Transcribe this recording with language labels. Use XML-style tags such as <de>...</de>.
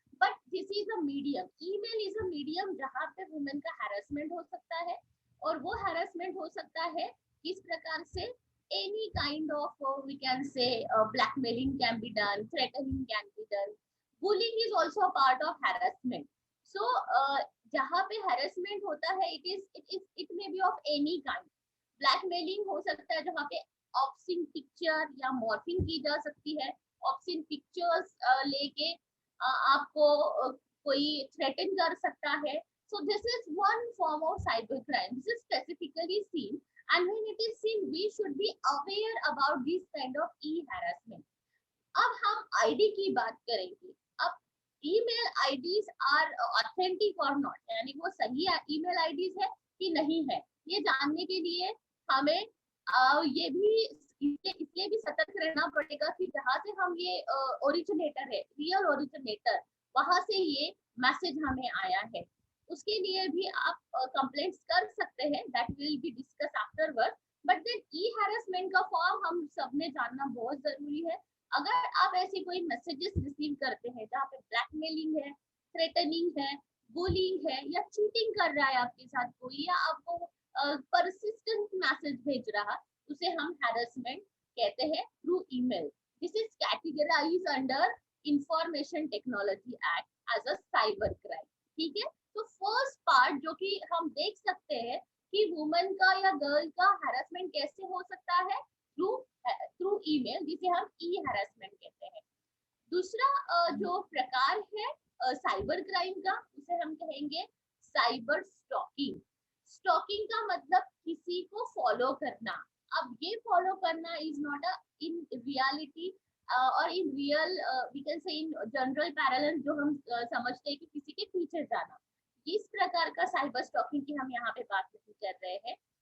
<en>But this is a medium. Email is a medium</en> <hi>जहाँ पे women का harassment हो सकता है, और वो harassment हो सकता है किस प्रकार से</hi> <en>any kind of we can say blackmailing can be done, threatening can be done. Bullying is also a part of harassment. So</en> <hi>जहाँ पे harassment होता है,</hi> <en>it may be of any kind.</en> <hi>Blackmailing हो सकता है जहाँ पे ऑब्ससीन पिक्चर या मॉर्फिंग की जा सकती है. ऑब्ससीन पिक्चर्स लेके आपको कोई थ्रेटन कर सकता है.</hi> <en>So this is one form of cyber crime. This is specifically seen, and when it is seen, we should be aware about this kind of e-harassment.</en> <hi>अब हम आईडी की बात करेंगे. अब</hi> <en>email IDs are authentic</en> <hi>और not, यानी वो सही ईमेल आईडीज है कि नहीं है, ये जानने के लिए हमें ये भी इसलिए भी सतर्क रहना पड़ेगा कि जहाँ से हम ये ओरिजिनेटर है, रियल ओरिजिनेटर, वहां से ये मैसेज हमें आया है, उसके लिए भी आप कंप्लेंट्स कर सकते हैं.</hi> <en>That will be discuss afterward. But then e harassment का form</en> <hi>हम सबने जानना बहुत जरूरी है. अगर आप ऐसी कोई मैसेजेस रिसीव करते हैं जहाँ पे ब्लैकमेलिंग है, थ्रेटनिंग है, बुलिंग है, या चीटिंग कर रहा है आपके साथ कोई, या आपको persistent मैसेज भेज रहा, उसे हम harassment कहते हैं</hi> <en>through email. This is categorized under Information Technology Act as a cyber crime.</en> <hi>ठीक है. तो फर्स्ट पार्ट जो कि हम देख सकते हैं कि वुमन का या गर्ल का हैरेसमेंट कैसे हो सकता है, थ्रू ईमेल, जिसे हम ई हैरेसमेंट कहते हैं। दूसरा जो प्रकार है साइबर क्राइम का, उसे हम कहेंगे साइबर स्टॉकिंग। स्टॉकिंग का मतलब किसी को फॉलो करना। अब ये फॉलो करना</hi> <en>is not a in reality और in real we can say in general parallel,</en> <hi>जो हम समझते हैं कि किसी के पीछे जाना, इस प्रकार का साइबर स्टॉकिंग की हम यहाँ पे बात नहीं कर रहे हैं।</hi>